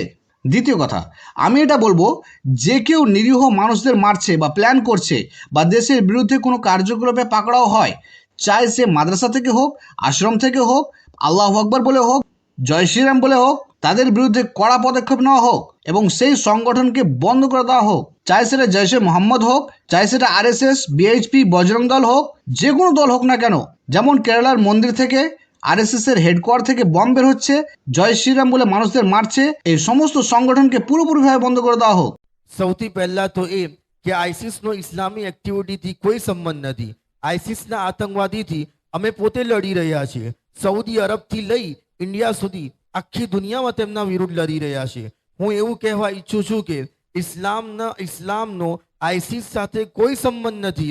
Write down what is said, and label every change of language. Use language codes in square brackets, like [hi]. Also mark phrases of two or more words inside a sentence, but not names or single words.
[bn] দ্বিতীয় কথা, আমি এটা বলবো, যে কেউ নিরীহ মানুষদের মারছে বা প্ল্যান করছে বা দেশের বিরুদ্ধে কোনো কার্যকলাপে পাকড়াও হয়, চাই সে মাদ্রাসা থেকে হোক, আশ্রম থেকে হোক, [ar] الله أكبر [bn] বলে হোক, [hi] जय श्रीराम [bn] বলে হোক, তাদের বিরুদ্ধে কড়া পদক্ষেপ নেওয়া হোক এবং সেই সংগঠনকে বন্ধ করে দেওয়া হোক। চাই সেটা জৈশে মোহাম্মদ হোক, চাই সেটা RSS, BHP, বজরং দল হোক, যে কোনো দল হোক না কেন। যেমন কেরালার মন্দির থেকে RSS এর হেডকোয়ার্টার থেকে বম বের হচ্ছে, [hi] जय श्रीराम [bn] বলে মানুষদের মারছে, এই সমস্ত সংগঠনকে পুরোপুরিভাবে বন্ধ করে দেওয়া হোক। [gu] સૌથી પહેલા તો એ કે આઈસિસનો ઇસ્લામી એક્ટિવિટીથી કોઈ સંબંધ નથી। આઈસિસના આતંકવાદીથી અમે પોતે લડી રહ્યા છીએ। સૌદી અરબથી લઈ ઇન્ડિયા સુધી આખી દુનિયામાં તેમના વિરુદ્ધ લડી રહ્યા છીએ। હું એવું કહેવા ઈચ્છું છું કે ઇસ્લામનો આઈસિસ સાથે કોઈ સંબંધ નથી।